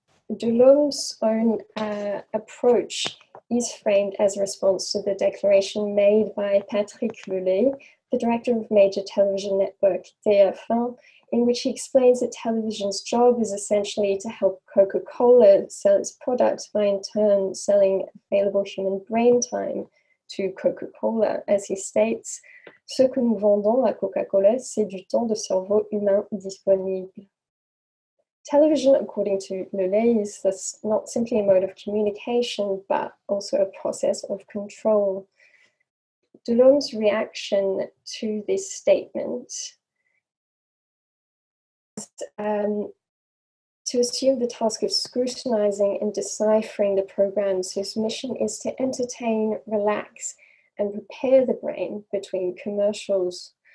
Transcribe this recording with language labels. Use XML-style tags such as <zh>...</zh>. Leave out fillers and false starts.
<en>Delaume's own approach is framed as a response to the declaration made by Patrick Lelay, the director of major television network TF1, in which he explains that television's job is essentially to help Coca-Cola sell its products by in turn selling available human brain time to Coca-Cola. As he states,</en> <fr>ce que nous vendons à Coca-Cola, c'est du temps de cerveau humain disponible.</fr> <en>Television, according to Lelay, is thus not simply a mode of communication, but also a process of control. Delaume's reaction to this statement is to assume the task of scrutinizing and deciphering the programs whose mission is to entertain, relax, and prepare the brain between commercials,</en>